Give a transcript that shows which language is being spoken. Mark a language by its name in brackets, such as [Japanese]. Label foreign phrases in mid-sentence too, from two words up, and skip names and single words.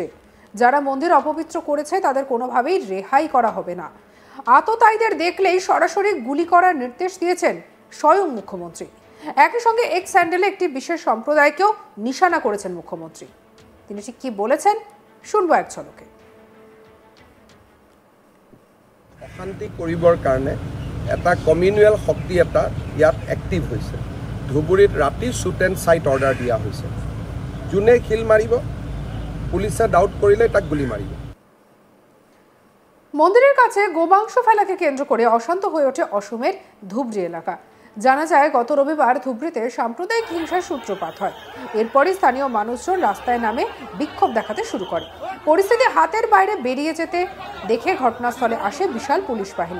[Bangla] যারা মন্দির অপবিত্র করেছে তাদের কোনোভাবেই রেহাই করা হবে না। আততায়ীদের দেখলেই সরাসরি গুলি করার নির্দেশ দিয়েছেন স্বয়ং মুখ্যমন্ত্রী। একই সঙ্গে এক্স হ্যান্ডেলে একটি বিশেষ সম্প্রদায়কেও নিশানা করেছেন মুখ্যমন্ত্রী। তিনি ঠিক কি বলেছেন শুনবো এক ঝলকে। [Assamese] অশান্তি কৰিবৰ কাৰণে এটা কমিউনেল শক্তি এটা ইয়াত এক্টিভ হৈছে। ধুবুৰীত ৰাতি [English] shoot and sight order [Assamese] দিয়া হৈছে। যোনে খিল মাৰিব পুলিচে ডাউট কৰিলে তাক গুলি মাৰিব। [Bangla] মন্দিরের কাছে গোমাংস ফেলাকে কেন্দ্র করে অশান্ত হয়ে ওঠে অসমের ধুবড়ী এলাকা। জানা যায় গত রবিবার ধুবড়ীতে সাম্প্রদায়িক হিংসার সূত্রপাত হয়। এরপরই স্থানীয় মানুষজন রাস্তায় নামে বিক্ষোভ দেখাতে শুরু করে। পরিস্থিতি হাতের বাইরে বেরিয়ে যেতে দেখে ঘটনাস্থলে আসে বিশাল পুলিশ বাহিনী।